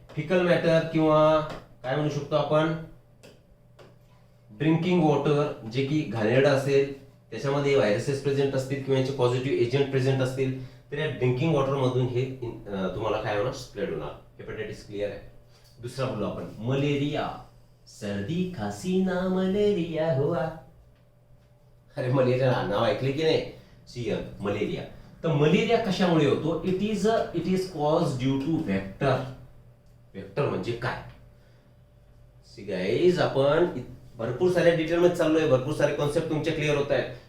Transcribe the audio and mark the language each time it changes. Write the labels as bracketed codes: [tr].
[mr] Fickle matter किंवा काय म्हणू शकतो आपण, ड्रिंकिंग वॉटर, जे की घाणेरडं असेल, त्याच्यामध्ये व्हायरसेस प्रेझेंट असतील किंवा यांचे पॉझिटिव्ह एजंट प्रेझेंट असतील, तर या ड्रिंकिंग वॉटर मधून हे तुम्हाला काय होणार, स्प्रेड होणार. हेपॅटायटिस क्लिअर आहे. दुसरा बोलू आपण मलेरिया. [hi] सर्दी खासी ना मलेरिया हुआ. [mr] अरे मलेरिया नाव ऐकले की नाही, मलेरिया. तर मलेरिया कशामुळे होतो? [en] It is cause due to vector. [mr] Vector म्हणजे काय? गाईज, आपण भरपूर साऱ्या डिटेल मध्ये चाललोय, भरपूर सारे कॉन्सेप्ट तुमचे क्लिअर होत आहेत.